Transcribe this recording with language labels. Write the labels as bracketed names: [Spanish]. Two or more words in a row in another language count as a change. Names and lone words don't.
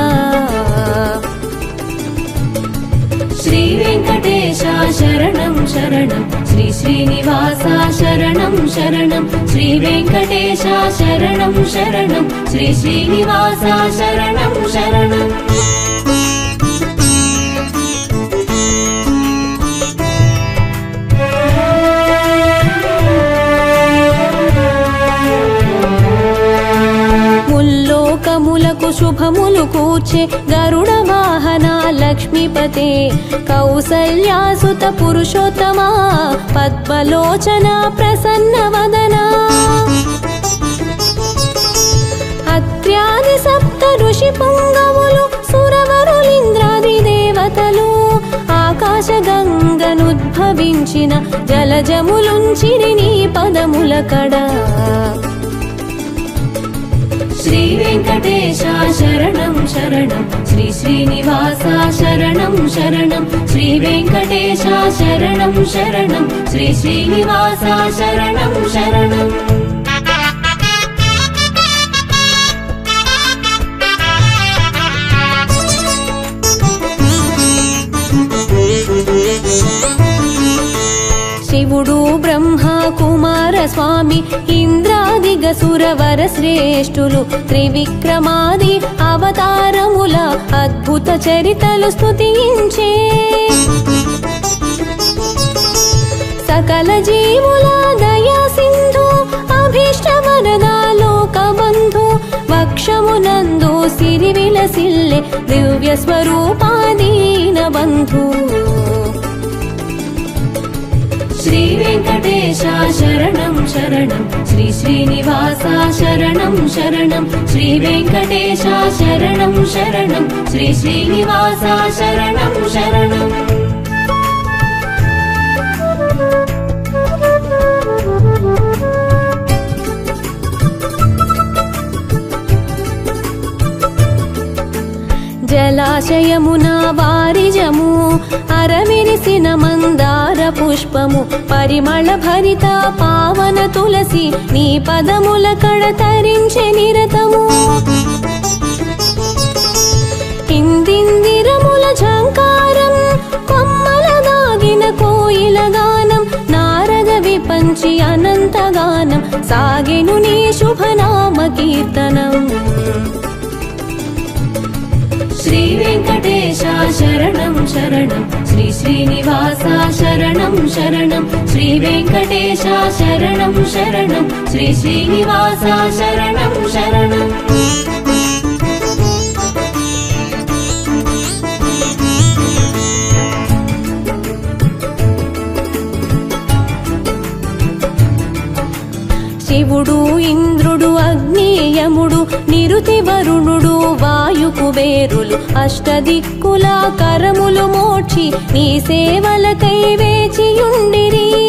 [Sanskrit] श्री वेंकटेश शरणं शरणं श्री श्रीनिवास शरणं शरणं श्री वेंकटेश शरणं शरणं श्री श्रीनिवास शरणं शरणं [Telugu] ముల్లోకములకు శుభములు కూర్చే గరుడ వాహన లక్ష్మీపతే కౌసల్యాసుత పురుషోత్తమ పద్మలోచన ప్రసన్న వదన అత్ర్యాది సప్త ఋషి పుంగవులు సురవరులింద్రాది దేవతలు ఆకాశ గంగనుద్భవించిన జలజములుంచిరి నీ పదముల కడ [Sanskrit] श्री वेंकटेश शरणं शरणं श्री श्रीनिवास शरणं शरणं श्री वेंकटेश शरणं शरणं श्री श्रीनिवास शरणं शरणं [Telugu] శివుడు బ్రహ్మ కుమార స్వామి ఇంద్రాదిగ సురవర శ్రేష్ఠులు త్రివిక్రమాది అవతారముల అద్భుత చరితలు స్తుతించే సకల జీవుల దయా సింధు అభీష్ట వరదా లోక బంధు వక్షమునందు సిరి విలసిల్లె దివ్య స్వరూపాదీన బంధు [Sanskrit] श्री वेंकटेश शरणं शरणं श्री श्रीनिवास शरणं शरणं श्री वेंकटेश शरणं शरणं श्री श्रीनिवास शरणं शरणं [Telugu] జలాశయమున వారిజము అరవిరిసిన మందార పుష్పము పరిమళ భరిత పావన తులసి నీ పదముల కడ తరించె నిరతము ఇందిందిరముల ఝంకారం కొమ్మల దాగిన కోయిల గానం నారద విపంచి అనంత గానం సాగెను నీ శుభనామ కీర్తనం [Sanskrit] श्री वेंकटेश शरणं शरणं श्री श्रीनिवास शरणं शरणं श्री वेंकटेश शरणं शरणं श्री श्रीनिवास शरणं शरणं [Telugu] శివుడు ఇంద్రుడు అగ్నియముడు నిరుతి వరుణుడు వాయు కుబేరులు అష్టదిక్కుల కరములు మోక్షి నీ సేవలకై వేచియుండిరి